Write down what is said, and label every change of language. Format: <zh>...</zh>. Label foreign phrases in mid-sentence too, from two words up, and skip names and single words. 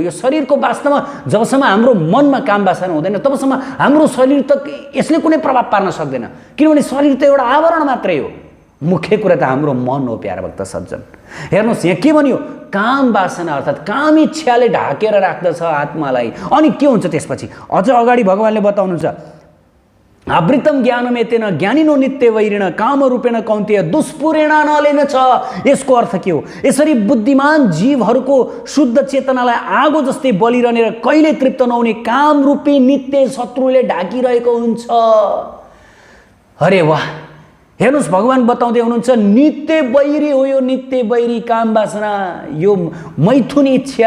<ne>यो शरीरको वास्तवमा जबसम्म हाम्रो मनमा काम वासना हुँदैन तबसम्म हाम्रो शरीर त यसले कुनै प्रभाव पार्न सक्दैन, किनभने शरीर त एउटा आवरण मात्रै हो। मुख्य कुरा त हाम्रो मन हो। प्यारा भक्त सज्जन, हेर्नुहोस् यहाँ के भन्यो, काम वासना अर्थात् काम इच्छाले ढाकेर राख्दछ आत्मालाई। अनि के हुन्छ त्यसपछि? अझ अगाडि भगवानले बताउनुहुन्छ,</ne> <sa>आवृतम ज्ञानमेतेन ज्ञानिनो नित्य वैरिण काम रूपेण कौन्तेय दुष्पुरेण नलेन छ।</sa> <ne>यसको अर्थ के हो? यसरी बुद्धिमान जीवहरूको शुद्ध चेतनालाई आगो जस्तै बलिरहने र कहिले तृप्त नहुने काम रूपी नित्य शत्रुले ढाकिरहेको हुन्छ। अरे वाह, हेर्नुहोस् भगवान बताउँदै हुनुहुन्छ, नित्य बैरी हो यो, नित्य बैरी काम वासना, यो मैथुन इच्छा।</ne>